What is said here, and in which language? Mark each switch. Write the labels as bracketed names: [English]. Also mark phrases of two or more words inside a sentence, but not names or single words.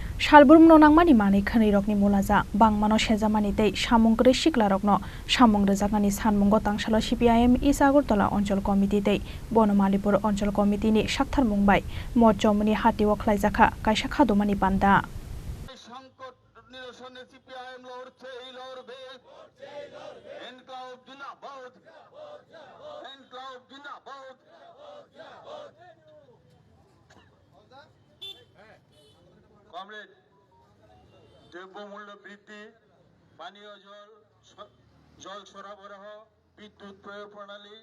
[Turkic languages] Shalburum nonangmani mani khani rokni mulaja bangmano sejamani tei samungre sikla rokno samungre jagani sanmungo tangsalo CPIM Isagartala Onchol Committee tei Bonomalipur Onchol Committee ni sakthar mungbai mojomuni hatiwo khlaijaka kaisa khadomani panda [Bangla] কমরেড দ্রব্যমূল্য বৃদ্ধি পানীয় জল সরবরাহ বিদ্যুৎ প্রয়োগ প্রণালী